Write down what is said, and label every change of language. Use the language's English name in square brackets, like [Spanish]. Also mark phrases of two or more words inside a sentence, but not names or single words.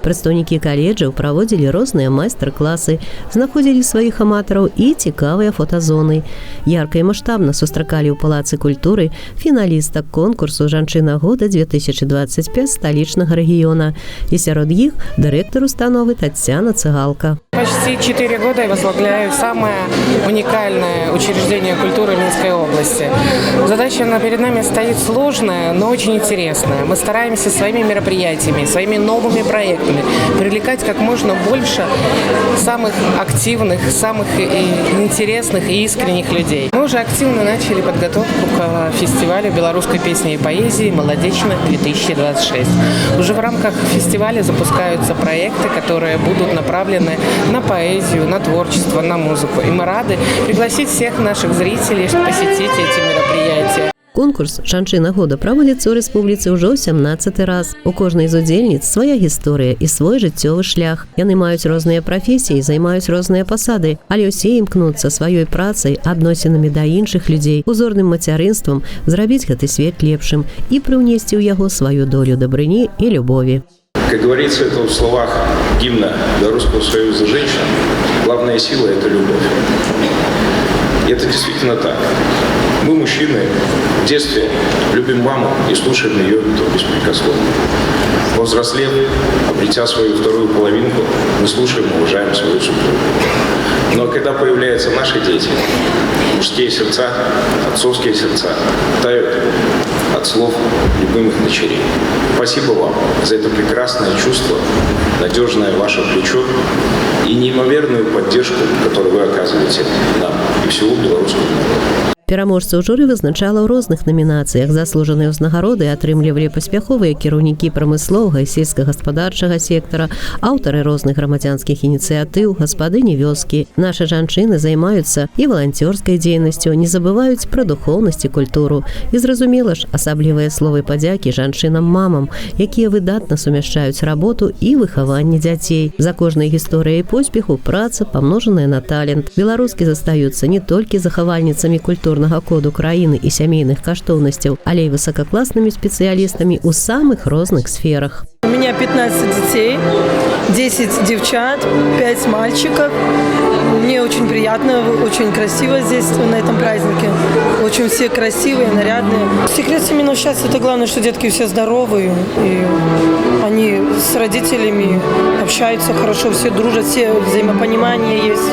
[Belarusian] Прадстаўнікі каледжаў праводзілі розныя майстар-класы, знаходзілі сваіх аматараў і цікавыя фотазоны. Ярка і маштабна сустракалі ў Палацы культуры фіналістак конкурсу «Жанчына года 2025» сталічнага рэгіёна. І сярод іх дырэктар установы Татьяна Цыгалка. [Russian] Почти 4 года я возглавляю самое уникальное учреждение культуры Минской области. Задача перед нами стоит сложная, но очень интересная. Мы стараемся своими мероприятиями, своими новыми проектами привлекать как можно больше самых активных, самых интересных и искренних людей. Мы уже активно начали подготовку к фестивалю белорусской песни и поэзии «Молодечно-2026». Уже в рамках фестиваля запускаются проекты, которые будут направлены на поэзию, на творчество, на музыку. И мы рады пригласить всех наших зрителей, посетить эти мероприятия. [Belarusian] Конкурс «Жанчына года» праводзіцца ў рэспубліцы ўжо 17 раз. У кожнай з удзельніц свая гісторыя і свой жыццёвы шлях. Яны маюць розныя прафесіі, займаюць розныя пасады, але ўсе імкнуцца сваёй працай, адносінамі да іншых людзей, узорным мацярынствам зрабіць гэты свет лепшым і прыўнесці ў яго сваю долю дабрыні і любові. [Russian] Как говорится это в словах гимна Белорусского союза женщин, главная сила – это любовь. И это действительно так. Мы, мужчины, в детстве любим маму и слушаем ее беспрекословно. Повзрослев, обретя свою вторую половинку, мы слушаем и уважаем свою супругу. Но когда появляются наши дети, мужские сердца, отцовские сердца тают от слов любимых дочерей. Спасибо вам за это прекрасное чувство, надежное ваше плечо и неимоверную поддержку, которую вы оказываете нам и всему белорусскому народу. [Belarusian] Пераможцаў журы вызначала ў розных намінацыях. Заслужаныя ўзнагароды атрымлівалі паспяховыя кіраўнікі прамысловага і сельскагаспадарчага сектара, аўтары розных грамадзянскіх ініцыятыў, гаспадыні вёскі. Нашы жанчыны займаюцца і валанцёрскай дзейнасцю, не забываюць пра духоўнасць і культуру. І зразумела ж, асаблівыя словы падзякі жанчынам-мамам, якія выдатна сумяшчаюць работу і выхаванне дзяцей. За кожнай гісторыяй поспеху праца, памножаная на талент. Беларускі застаюцца не толькі захавальніцамі культуры коду краіны і сямейных каштоўнасцяў, але і высокакласнымі спецыялістамі ў самых розных сферах. [Russian] У меня 15 детей, 10 девчат, 5 мальчиков. Мне очень приятно, очень красиво здесь, на этом празднике. Очень все красивые, нарядные. Секрет семейного счастья – это главное, что детки все здоровые. И они с родителями общаются хорошо, все дружат, все взаимопонимание есть.